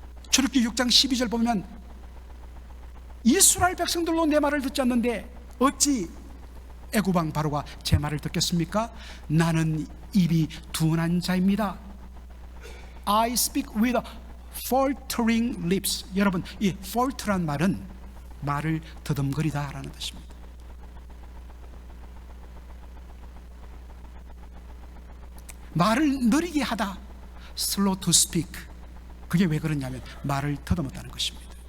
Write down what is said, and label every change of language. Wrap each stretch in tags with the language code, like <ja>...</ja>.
<ko>출애굽기 6장 12절 보면 이스라엘 백성들로 내 말을 듣지 않는데 어찌 애굽왕 바로가 제 말을 듣겠습니까? 나는 입이 둔한 자입니다.</ko> <en>I speak with faltering lips.</en> <ko>여러분, 이 falter란 말은 말을 더듬거리다 라는 뜻입니다. 말을 느리게 하다,</ko> <en>slow to speak.</en> <ko>그게 왜 그러냐면 말을 더듬었다는 것입니다.</ko>